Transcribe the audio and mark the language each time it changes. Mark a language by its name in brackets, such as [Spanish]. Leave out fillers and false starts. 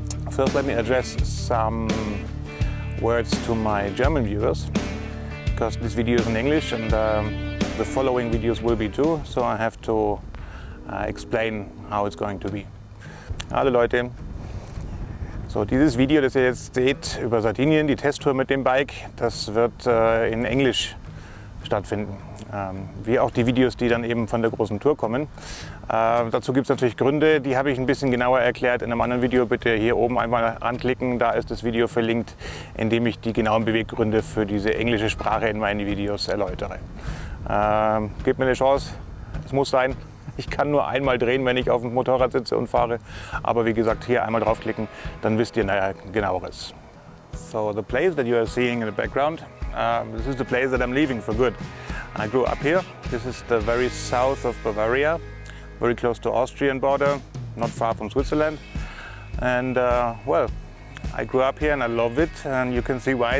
[English] First, let me address some words to my German viewers, because this video is in English and the following videos will be too, so I have to explain how it's going to be. [German] Hallo Leute! So, dieses Video, das ihr jetzt seht über Sardinien, die Testtour mit dem Bike, das wird in Englisch stattfinden. Wie auch die Videos, die dann eben von der großen Tour kommen. Dazu gibt es natürlich Gründe, die habe ich ein bisschen genauer erklärt in einem anderen Video. Bitte hier oben einmal anklicken, da ist das Video verlinkt, in dem ich die genauen Beweggründe für diese englische Sprache in meinen Videos erläutere. Gebt mir eine Chance, es muss sein. Ich kann nur einmal drehen, wenn ich auf dem Motorrad sitze und fahre. Aber wie gesagt, hier einmal draufklicken, dann wisst ihr genaueres. [English] So the place that you are seeing in the background, this is the place that I'm leaving for good. I grew up here. This is the very south of Bavaria, very close to Austrian border, not far from Switzerland. And well, I grew up here and I love it, and you can see why.